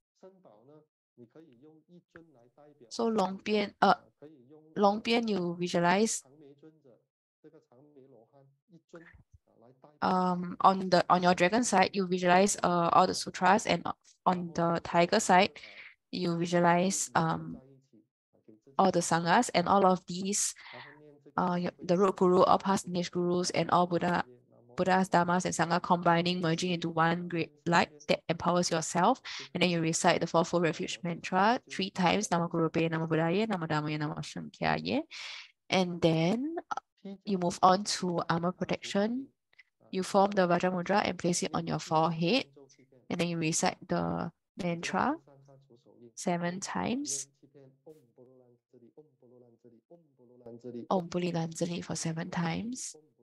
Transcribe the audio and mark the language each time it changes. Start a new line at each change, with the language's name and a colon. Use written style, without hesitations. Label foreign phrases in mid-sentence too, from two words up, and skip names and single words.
English: So long bian you visualize on your dragon side you visualize all the sutras, and on the tiger side you visualize all the sanghas, and all of these the root guru, all past lineage gurus, and all Buddhas, Dharmas, and Sangha combining, merging into one great light that empowers yourself. And then you recite the Fourfold Refuge mantra 3 times,
Sanskrit: Nama Guru Pe, Nama Buddhaya, Nama Dhammaya, Nama Shankhyaye.
English: And then you move on to armor protection. You form the Vajra Mudra and place it on your forehead. And then you recite the mantra 7 times.
Sanskrit: Om Puli Lanjali
English: for 7 times.